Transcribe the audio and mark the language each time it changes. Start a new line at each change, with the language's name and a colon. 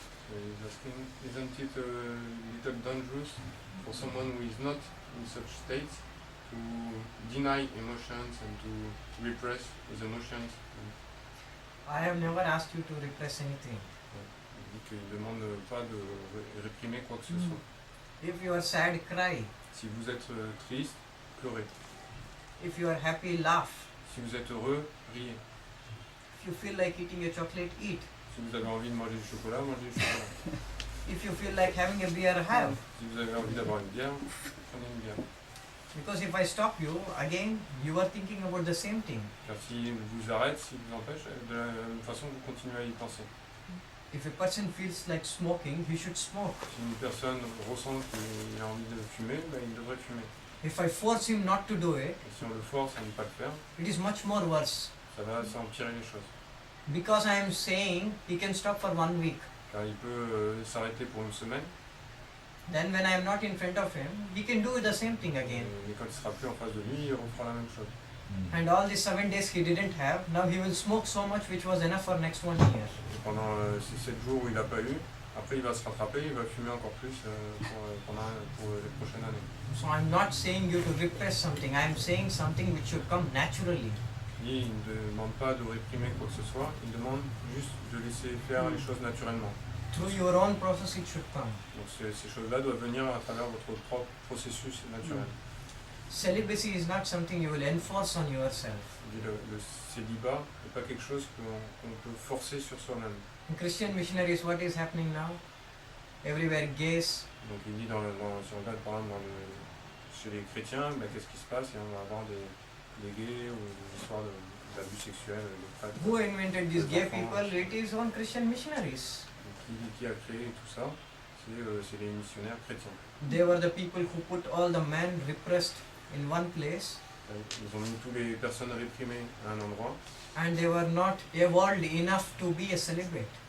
English: He's asking, isn't it a little dangerous for someone who is not in such state to deny emotions and to repress his emotions? I have never asked you to repress anything.
French: Il dit qu'il ne demande pas de réprimer quoi que ce soit.
English: If you are sad, cry.
French: Si vous êtes triste, pleurez.
English: If you are happy, laugh.
French: Si vous êtes heureux, riez.
English: If you feel like eating a chocolate, eat.
French: Si vous avez envie de manger du chocolat, mangez du chocolat.
English: If you feel like having a beer, have.
French: Si vous avez envie d'avoir une bière, prenez une bière.
English: Because if I stop you, again, you are thinking about the same thing.
French: Car si vous arrête, si vous empêche, de la même façon, vous continuez à y penser.
English: If a person feels like smoking, he should smoke.
French: Si une personne ressent qu'il a envie de fumer, ben, il devrait fumer.
English: If I force him not to do it,
French: Et si on le force à ne pas le faire,
English: it is much more worse.
French: ça va empirer les choses.
English: Because I am saying he can stop for 1 week.
French: Car il peut s'arrêter pour une semaine,
English: Then when I am not in front of him, he can do the same thing again.
French: mais quand il sera plus en face de lui, il refera la même chose.
English: And all the 7 days he didn't have, now he will smoke so much which was enough for next 1 year.
French: Et pendant ces 7 jours où il n'a pas eu, après il va se rattraper, il va fumer encore plus pour les prochaines années.
English: So I'm not saying you to repress something, I am saying something which should come naturally.
French: Il ne demande pas de réprimer quoi que ce soit, il demande juste de laisser faire les choses naturellement.
English: Through your own process it should come.
French: Donc ces choses-là doivent venir à travers votre propre processus naturel.
English: Celibacy is not something you will enforce on yourself.
French: Le célibat n'est pas quelque chose qu'on peut forcer sur soi-même.
English: In Christian missionaries, what is happening now? Everywhere gays.
French: Donc il dit si on regarde par exemple chez les chrétiens, ben, qu'est-ce qui se passe? Et on va avoir des gays ou des histoires d'abus sexuels, de prêtres.
English: Who invented these gay people? It is on Christian missionaries.
French: Qui a créé tout ça? C'est les missionnaires chrétiens.
English: They were the people who put all the men repressed in one place.
French: Ils ont mis toutes les personnes réprimées à un endroit.
English: And they were not evolved enough to be a celibate.